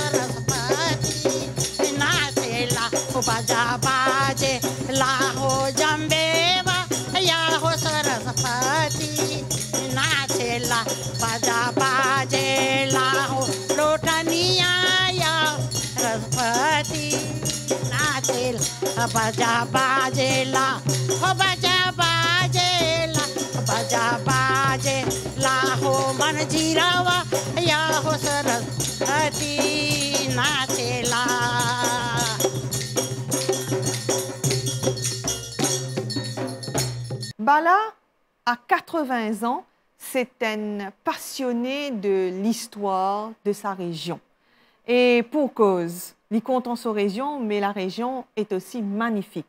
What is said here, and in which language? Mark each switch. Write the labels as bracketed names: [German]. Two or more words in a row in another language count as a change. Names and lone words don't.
[Bhojpuri] सरस्वती नाचेला हो बाजा बाजेला हो जम्बेवा या हो सरस्वती नाचेला बाजा बाजेला हो लोटनिया या सरस्वती नाचेला बाजा बाजेला हो बाजा बाजेला बाजा बाजेला हो मंजीरावा या हो सरस्वती नाचेला. [French] Bala, à 80 ans, c'est un passionné de l'histoire de sa région. Et pour cause, il compte en sa région, mais la région est aussi magnifique.